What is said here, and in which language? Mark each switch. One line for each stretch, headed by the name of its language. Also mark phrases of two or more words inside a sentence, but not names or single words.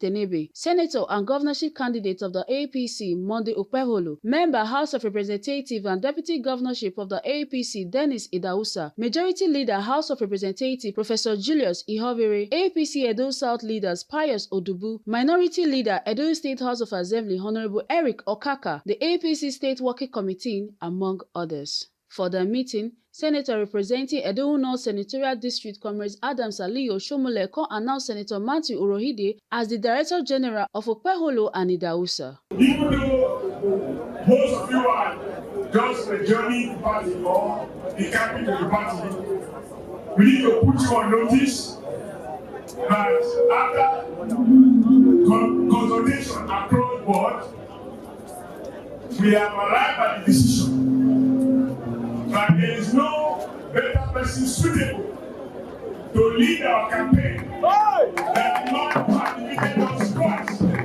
English: Tenebe, Senator and governorship candidate of the APC, Monday Okpeholo, member House of Representatives and Deputy Governorship of the APC, Dennis Idausa, Majority Leader House of Representatives, Professor Julius Ihovere, APC Edo South Leaders, Pius Odubu, Minority Leader, Edo State House of Assembly, Honorable Eric Okaka, the APC State Working Committee, among others. For the meeting, Senator representing Edo North Senatorial District, Comrade Adams Ali Oshiomhole, announced Senator Matthew Urhoghide as the Director General of Okpeholo and Idausa. Even though most of you are just joining the party or the captain of the party, we need to put you on notice that after consultation across the board, we have arrived at the decision that there is no better person suitable to lead our campaign than the man who has defeated us twice.